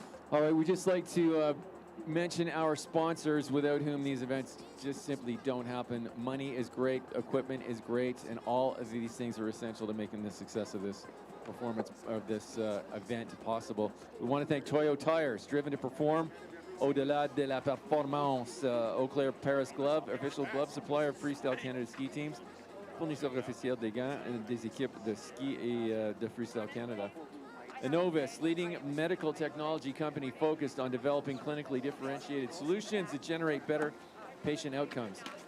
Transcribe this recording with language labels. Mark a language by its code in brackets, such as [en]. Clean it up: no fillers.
[en] All right, we'd just like to mention our sponsors without whom these events just simply don't happen. Money is great, equipment is great, and all of these things are essential to making the success of this performance, of this event possible. We want to thank Toyo Tires, driven to perform [fr] au-delà de la performance. Eau Claire Paris Glove, [en] official glove supplier of Freestyle Canada ski teams, [fr] fournisseur officiel des gants des équipes de ski et de Freestyle Canada. [en] Innovis, leading medical technology company focused on developing clinically differentiated solutions that generate better patient outcomes.